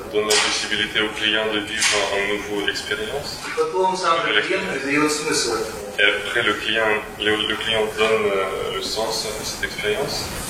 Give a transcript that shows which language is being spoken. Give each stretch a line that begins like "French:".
French: donne la possibilité au client de vivre un nouveau expérience.
Russian: и потом сам же клиент придает смысл этому.
French: Et après, le client donne le sens à cette expérience.